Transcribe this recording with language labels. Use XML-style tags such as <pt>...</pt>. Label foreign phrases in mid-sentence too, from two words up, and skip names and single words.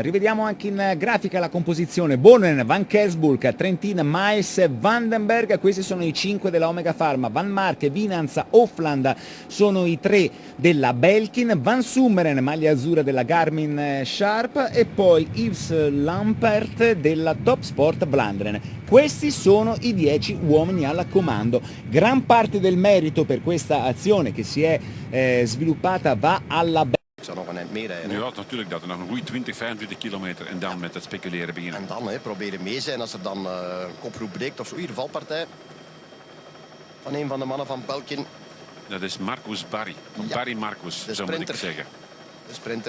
<it>Rivediamo anche in grafica la composizione: Boonen, Van Kersburg, Trentin, Maes, Vandenberg, questi sono i 5 della Omega Pharma, Van Mark, Winans, Hofland sono i 3 della Belkin, Van Summeren, maglia azzurra della Garmin Sharp, e poi Yves Lampert della Top Sport Vlaanderen. Questi sono i 10 uomini al comando. Gran parte del merito per questa azione che si è sviluppata va alla</it> <nl>Ja, natuurlijk dat. Nog een goede 20-25 kilometer en dan met het speculeren beginnen. En dan proberen mee zijn als er dan een koproep breekt of zo. Hier valpartij van een van de mannen van Belkin. Dat is Marcus Barry. Ja. Barry Marcus, zo moet ik zeggen. De sprinter.</nl>